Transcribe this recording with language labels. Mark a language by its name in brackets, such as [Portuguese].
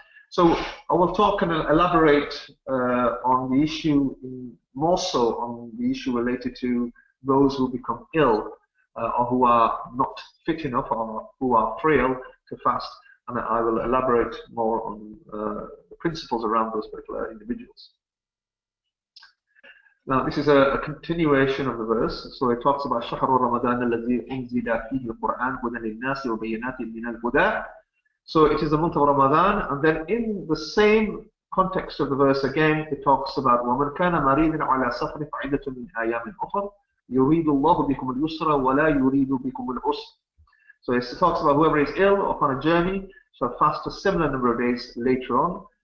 [English] So I will talk and elaborate on the issue, more so on the issue related to those who become ill or who are not fit enough or who are frail to fast, and I will elaborate more on the principles around those particular individuals. Now, this is a continuation of the verse. So it talks about [Arabic] شهر رمضان الذي أنزل فيه القرآن هدى للناس وبينات من الهدى. So it is the month of Ramadan, and then in the same context of the verse again, it talks about وَمَنْ كَانَ مَرِيضًا عَلَى سَفَرٍ فَعِدَّةٌ مِنْ أَيَّامٍ أُخَرَ يُرِيدُ اللَّهُ بِكُمُ الْيُسْرَ وَلَا يُرِيدُ بِكُمُ الْعُسْرَ. [English] So it talks about whoever is ill or on a journey shall fast a similar number of days later on.